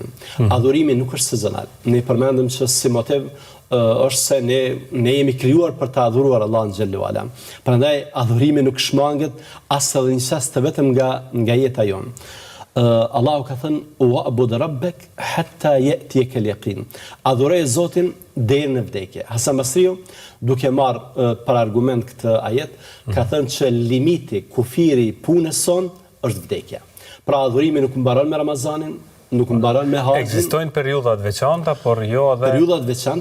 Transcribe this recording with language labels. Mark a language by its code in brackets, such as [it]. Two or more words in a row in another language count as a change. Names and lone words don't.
[sq] Adhurimi nuk është sezonal. Ne përmendëm që si motiv është se ne jemi krijuar për të adhuruar Allahun [ar] جل وعلا. [sq] Prandaj adhurimi nuk shmanget as edhe një çast vetëm nga jeta jonë. Allahu ka thënë [ar] واعبد ربك حتى يأتيك اليقين. [sq] Adhuroj Zotin deri në vdekje. Hasan Basriu, duke marrë për argument këtë ajet, ka thënë që limiti, kufiri punës son është vdekja. Pra adhurimi nuk mbaron me Ramazanin, nuk mbaron me haxhin. Ekzistojnë periudhat veçanta, por jo edhe